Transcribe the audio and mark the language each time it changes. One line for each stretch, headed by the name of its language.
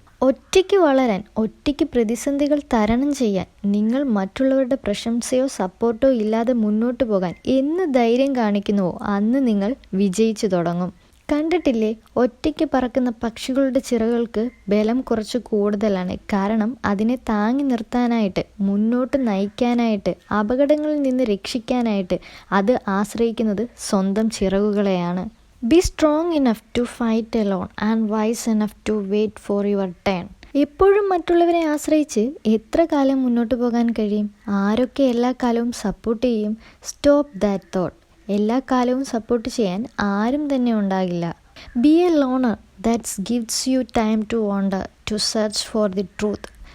Malayalam: ഒറ്റയ്ക്ക് വളരാൻ, ഒറ്റയ്ക്ക് പ്രതിസന്ധികൾ തരണം ചെയ്യാൻ, നിങ്ങൾ മറ്റുള്ളവരുടെ പ്രശംസയോ സപ്പോർട്ടോ ഇല്ലാതെ മുന്നോട്ട് പോകാൻ എന്ന് ധൈര്യം കാണിക്കുന്നുവോ അന്ന് നിങ്ങൾ വിജയിച്ചു തുടങ്ങും. കണ്ടിട്ടില്ലേ, ഒറ്റയ്ക്ക് പറക്കുന്ന പക്ഷികളുടെ ചിറകൾക്ക് ബലം കുറച്ച് കൂടുതലാണ്. കാരണം അതിനെ താങ്ങി നിർത്താനായിട്ട്, മുന്നോട്ട് നയിക്കാനായിട്ട്, അപകടങ്ങളിൽ നിന്ന് രക്ഷിക്കാനായിട്ട് അത് ആശ്രയിക്കുന്നത് സ്വന്തം ചിറകുകളെയാണ്.
English: Be strong enough to fight alone and wise enough to wait for your turn.
Malayalam: എപ്പോഴും മറ്റുള്ളവരെ ആശ്രയിച്ച് എത്ര കാലം മുന്നോട്ട് പോകാൻ കഴിയും? ആരൊക്കെ എല്ലാ കാലവും സപ്പോർട്ട് ചെയ്യും?
English: Stop that thought.
Malayalam: എല്ലാ കാലവും സപ്പോർട്ട് ചെയ്യാൻ ആരും തന്നെ ഉണ്ടാകില്ല.
English: Be a loner that gives you time to wonder, to search for the truth.